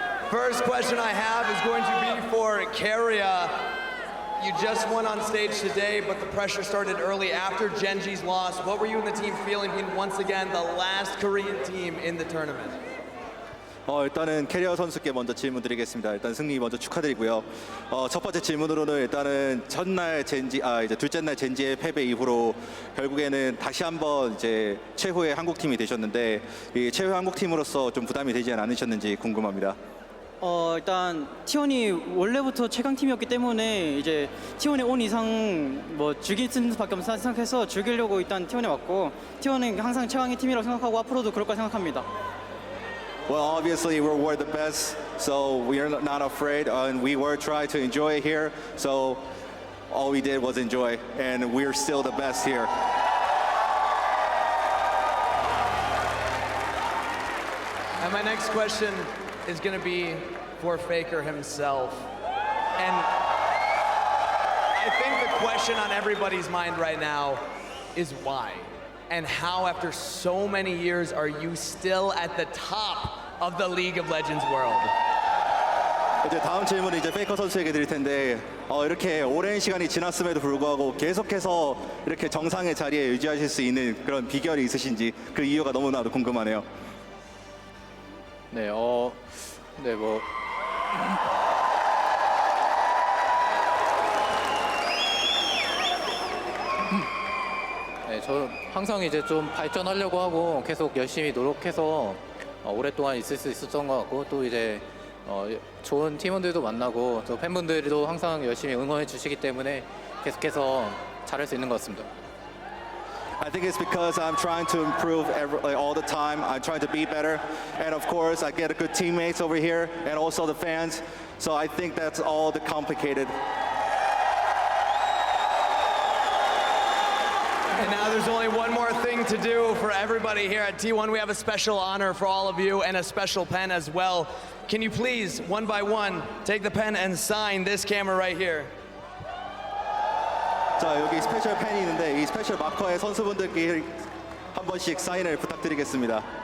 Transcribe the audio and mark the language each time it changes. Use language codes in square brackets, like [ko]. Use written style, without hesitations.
[en] First question I have is going to be for Carrier. You just won on stage today, but the pressure started early after Genji's loss. What were you and the team feeling being once again the last Korean team in the tournament? [ko] 일단은 캐리어 선수께 먼저 질문 드리겠습니다. 일단 승리 먼저 축하드리고요. 첫 번째 질문으로는 일단은 첫날 이제 둘째 날 젠지의 패배 이후로 결국에는 다시 한번 이제 최후의 한국 팀이 되셨는데 이 최후의 한국 팀으로서 좀 부담이 되지 않으셨는지 궁금합니다. 일단 T1이 원래부터 최강 팀이었기 때문에 이제 T1에 온 이상 뭐 즐길 수밖에 없는 생각해서 즐기려고 일단 T1에 왔고 T1은 항상 최강의 팀이라고 생각하고 앞으로도 그럴 거라 생각합니다. [en] Well, obviously we were the best, so we are not afraid, and we were trying to enjoy it here. So all we did was enjoy, and we're still the best here. And my next question is going to be for Faker himself. And I think the question on everybody's mind right now is why? And how, after so many years, are you still at the top of the League of Legends world? [ko] 이제 다음 질문은 이제 페이커 선수에게 드릴 텐데 이렇게 오랜 시간이 지났음에도 불구하고 계속해서 이렇게 정상의 자리에 유지하실 수 있는 그런 비결이 있으신지 그 이유가 너무나도 궁금하네요. 네, 네, 뭐 네, 저 항상 이제 좀 발전하려고 하고 계속 열심히 노력해서 오랫동안 있을 수 있었던 것 같고 또 이제 좋은 팀원들도 만나고 또 팬분들도 항상 열심히 응원해 주시기 때문에 계속해서 잘할 수 있는 것 같습니다. [en] I think it's because I'm trying to improve all the time. I'm trying to be better. And of course, I get good teammates over here and also the fans. So I think that's all the complicated. And now there's only one more thing to do for everybody here at T1. We have a special honor for all of you and a special pen as well. Can you please, one by one, take the pen and sign this camera right here? [ko] 자, 여기 스페셜 펜이 있는데 이 스페셜 마커에 선수분들께 한 번씩 사인을 부탁드리겠습니다.